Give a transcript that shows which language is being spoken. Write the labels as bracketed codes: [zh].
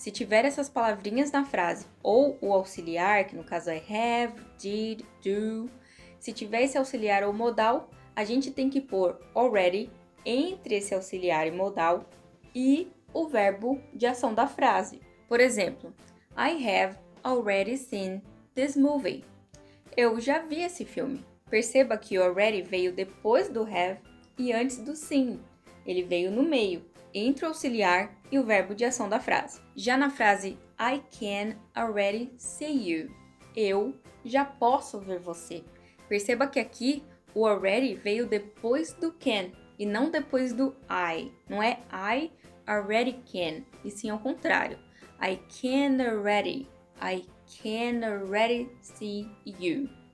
[pt] Se tiver essas palavrinhas na frase ou o auxiliar, que no caso é have, did, do, se tiver esse auxiliar ou modal, a gente tem que pôr already entre esse auxiliar e modal e o verbo de ação da frase. Por exemplo, [en] I have already seen this movie. [pt] Eu já vi esse filme. Perceba que o already veio depois do have e antes do seen. Ele veio no meio, entre o auxiliar e o verbo de ação da frase. Já na frase [en] I can already see you. [pt] Eu já posso ver você. Perceba que aqui o already veio depois do can e não depois do I. Não é [en] I already can, [pt] e sim ao contrário. [en] I can already. I can already see you.